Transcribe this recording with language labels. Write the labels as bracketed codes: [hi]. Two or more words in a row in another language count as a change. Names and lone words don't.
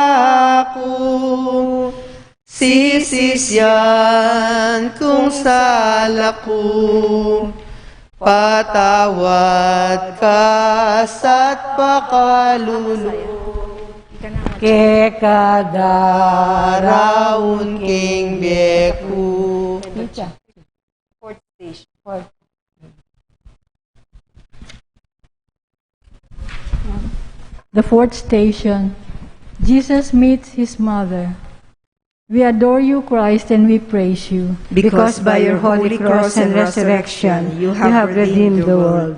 [pam] kaku, sisisyan kung salaku, patawad ka sa't pakalulu, kekadaraon king beku. [en] The fourth station, Jesus meets his mother. We adore you, Christ, and we praise you, because by your holy cross and resurrection, you have redeemed the world.